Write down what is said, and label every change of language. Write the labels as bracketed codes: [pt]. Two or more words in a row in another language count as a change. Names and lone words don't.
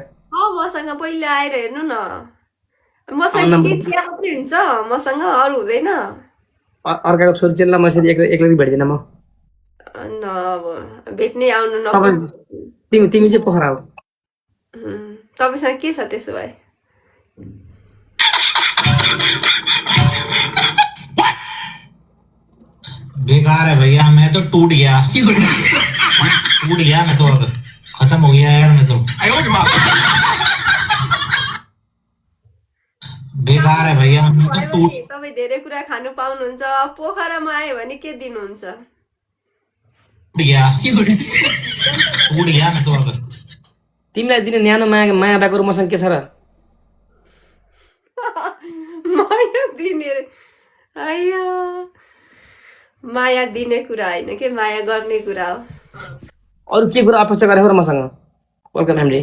[ne] मसँग पहिला आएर हेर्नु न मसँग के चिया मात्रै हुन्छ मसँग अरू हुँदैन अर्काको छोरी चेल्ला मसरी एक्लै भेट्दिनँ म न अब भेट्नै आउनु न तिमी चाहिँ पोखरा हो तपाईँसँग के छ त्यसो भए [hi] बेकार है भैया मैं तो टूट गया मैं तो अब खत्म हो गया यार मैं तो बेकार है भैया मैं तो टूट [ne] तपाईँ धेरै कुरा खानु पाउनुहुन्छ पोखरामा आयो भने के दिनुहुन्छ [hi] गया मैं तो अब [ne] तिमीलाई दिने न्यानो माया बाको मसँग के छ र माया दिने आया माया दिने कुरा होइन के माया गर्ने कुरा हो अरू के कुरा अपेक्षा गरेको र मसँग [en] welcome family